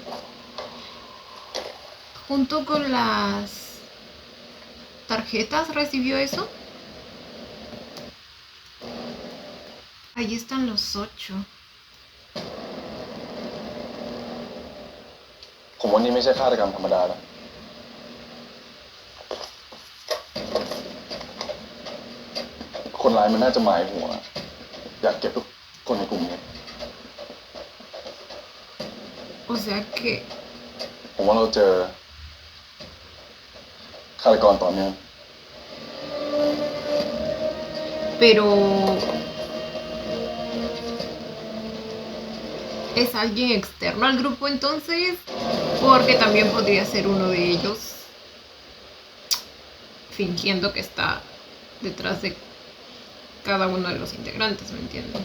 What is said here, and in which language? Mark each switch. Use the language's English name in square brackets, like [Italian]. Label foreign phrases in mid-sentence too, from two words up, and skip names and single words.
[Spanish] Junto con las tarjetas recibió eso. Ahí están los 8. [Thai] ผมว่านี่ไม่ใช่ฆาตกรรมธรรมดาแล้วคนร้ายมันน่าจะหมายหัว อยากเก็บทุกคนในกลุ่มนี้ [Spanish] O sea que [Thai] ผมว่าเราเจอฆาตกรต่อเนื่อง [Spanish] pero es alguien externo al grupo entonces, porque también podría ser uno de ellos fingiendo que está detrás de cada uno de los integrantes, ¿me entienden?